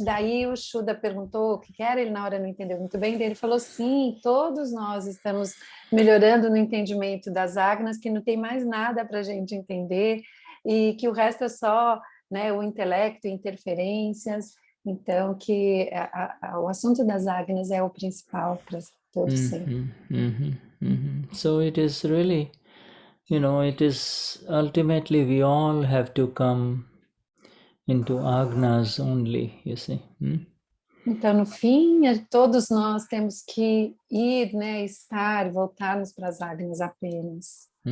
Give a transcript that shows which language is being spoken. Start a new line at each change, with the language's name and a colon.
Portuguese: Daí o Shuddha perguntou o que era, ele na hora não entendeu muito bem, daí ele falou, sim, todos nós estamos melhorando no entendimento das Agnas, que não tem mais nada para a gente entender, e que o resto é só, né, o intelecto, interferências. Então, que o assunto das Agnas é o principal para todos sempre.
English: So it is really, it is ultimately we all have to come into Agnas only, you see.
Portuguese: Então, no fim, todos nós temos que ir, né, estar, voltarmos para as Agnas apenas.